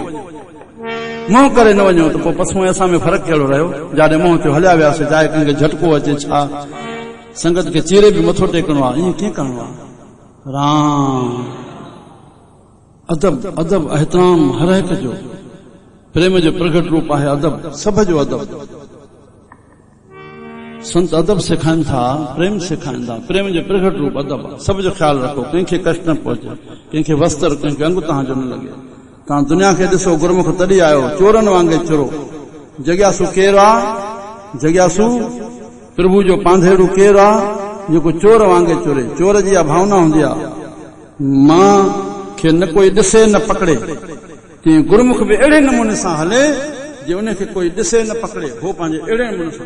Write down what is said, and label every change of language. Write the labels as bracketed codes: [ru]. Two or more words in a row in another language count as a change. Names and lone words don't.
[sd] मुंहुं करे न वञो त पोइ पछूं असां में फ़र्क़ु कहिड़ो रहियो? जाॾे मुंहुं ते हलिया वियासीं, चाहे कंहिंखे झटको अचे छा, संगत खे चीरे बि मथो टेकणो आहे, ईअं कीअं करिणो आहे? राम अदब, अदब एहतराम हर हिक जो, प्रेम जो प्रगट रूप आहे अदब, सभ जो अदब। संत अदब सिखाइनि था, प्रेम सिखाइनि था, प्रेम जो प्रगट रूप अदब आहे। सभ जो ख्यालु रखो, कंहिंखे कष्ट न पहुचे, कंहिंखे वस्त्र, कंहिंखे अंग तव्हांजो न लॻे। तव्हां दुनिया खे ॾिसो, गुरमुख तॾहिं आयो, चोरनि वांगुरु चोरो। जॻियासू केरु आहे? जॻियासू प्रभु जो पांधेड़ू केरु आहे? जेको चोर वांगुरु चोरे। चोर जी इहा भावना हूंदी आहे, मां खे न कोई ॾिसे न पकड़े, तीअं गुरमुख बि अहिड़े नमूने सां हले जे उनखे कोई ॾिसे न पकड़े, हो पंहिंजे अहिड़े नमूने सां।